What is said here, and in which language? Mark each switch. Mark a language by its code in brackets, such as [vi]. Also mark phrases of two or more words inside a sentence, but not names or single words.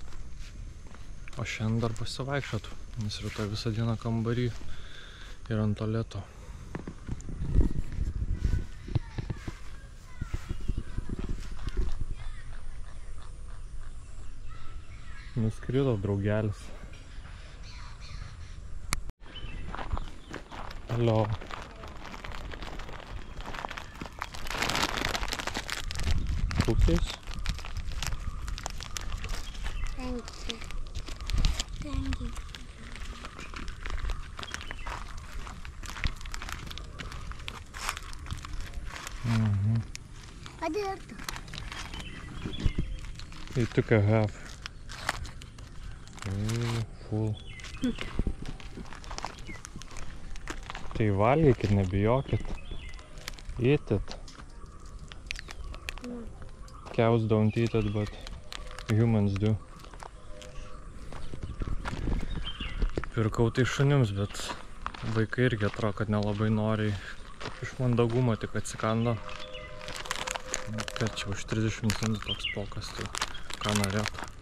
[lt] O šiandien dar pasivaikščiotų, nes rytoj visą dieną kambarį ir ant tualeto. Nuskrido draugelis. [en] Hello. Cookies? Thank you. Thank you. What did it do? He took a half. Full. [lt] Tai valgykit, nebijokit. [en] Eat it. Cows don't eat it, but humans do. [lt] Pirkau tai šunims, bet vaikai irgi atrodo, kad nelabai noriai. Iš mandagumo tik atsikando. Kad čia už 30 centų toks pokas, tai ką norėtų.